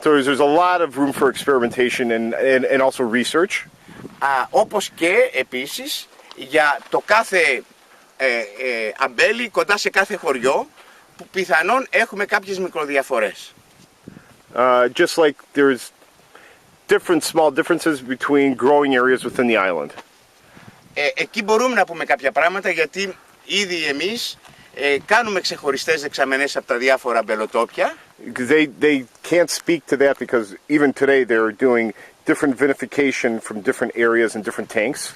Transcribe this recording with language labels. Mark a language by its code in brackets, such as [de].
[en] So there's a lot of room for experimentation and also research. [el] Όπως και επίσης για το κάθε αμπέλι κοντά σε κάθε χωριό που πιθανόν έχουμε κάποιες μικροδιαφορές. [en] Just like there's different small differences between growing areas within the island. [el] Εκεί μπορούμε να πούμε κάποια πράγματα, γιατί ήδη εμείς κάνουμε ξεχωριστές δεξαμενές από τα διάφορα αμπελοτόπια. [en] They can't speak to that because even today they're doing different vinification from different areas and different tanks.